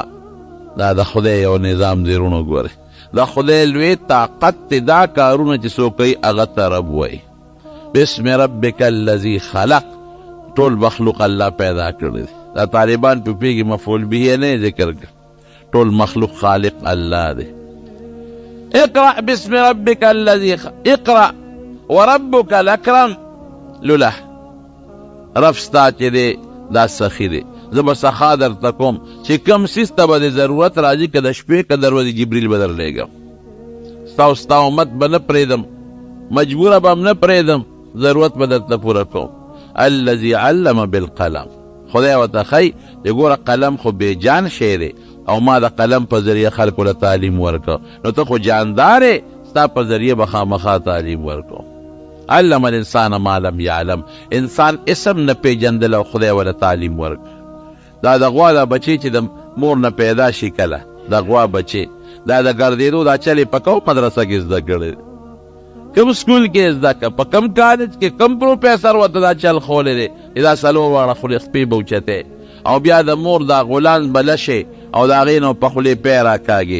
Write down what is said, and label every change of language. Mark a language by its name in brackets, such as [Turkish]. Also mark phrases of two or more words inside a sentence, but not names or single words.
[Pashto] دا د خدای یو نظام دی رونو ګورئ، د خدای لوی طاقت دی. دا کارونه چې څوک کوي هغه ته رب وایي. [Arabic] بسم ربک الذي خلق، [Pashto] ټول مخلوق الله پیدا کړی دی. دا طالبان پوهېږي مفعول به نه ذکر کړ، ټول مخلوق خالق الله دی. [Arabic] اقرأ بسم ربک الذي اقرأ وربک الاکرم. [Pashto] لوله رب ستا چې دی دا سخي دی. زه به سخا درته کوم چې کوم څیز ته به د ضرورت راځي، که د شپې که دروازې جبریل به درلېږم. ستا امت به نه پرېږدم، مجبوره به هم نه پرېږدم، ضرورت به درته پوره کوم. [Arabic] الذي علم بالقلم، [Pashto] خدای ورته ښایي چې ګوره قلم خو بېجان شی دی او ما د قلم په ذریعه خلکو له تعلیم ورکړه، نو ته خو جاندار یې، ستا په ذریعه به خامخا تعلیم ورکړو. [Arabic] علم الانسان ما لم یعلم، [Pashto] انسان اسم نه پیژندل او خدای وله تعلیم ورکړ. دا د غوا دا بچی چې د مور نه پیدا شي کله، د غوا بچی دا د ګرځېدو دا چل یې په کوم مدرسه کې زده کړی، کوم سکول کې زده کړه، په کوم کالج کې کوم پروفیسر ورته دا چل ښوولی دی چې دا څلور واړه خولې خپې به اوچتې او بیا د مور دا غولان به لشې او د هغې نه په خولې پی راکاږي.